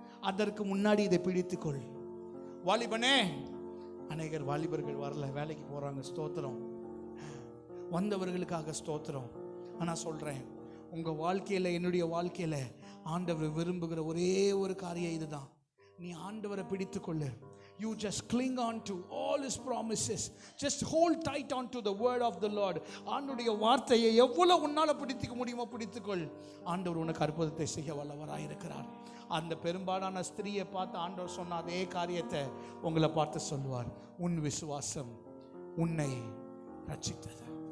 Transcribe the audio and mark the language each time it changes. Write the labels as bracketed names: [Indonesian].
[Tamil] அதற்கு முன்னாடி இதை பிடித்துக்கொள். வாலிபனே, அநேகர் வாலிபர்கள் வரல, வேலைக்கு போறாங்க, ஸ்தோத்திரம். வந்தவர்களுக்காக ஸ்தோத்திரம். ஆனால் சொல்கிறேன், உங்கள் வாழ்க்கையில், என்னுடைய வாழ்க்கையில் ஆண்டவர் விரும்புகிற ஒரே ஒரு காரியம் இதுதான். நீ ஆண்டவரை பிடித்துக்கொள்ளு. [English] You just cling on to all his promises. Just hold tight on to the word of the Lord. [Tamil] ஆண்டவருடைய வார்த்தையை எவ்வளவு உன்னால் பிடித்துக்க முடியுமோ பிடித்துக்கொள். ஆண்டவர் உனக்கு அற்புதத்தை செய்ய வல்லவராக இருக்கிறார். அந்த பெரும்பாலான ஸ்திரீயை பார்த்து ஆண்டவர் சொன்ன அதே காரியத்தை உங்களை பார்த்து சொல்வார். உன் விசுவாசம் உன்னை ரட்சித்தது.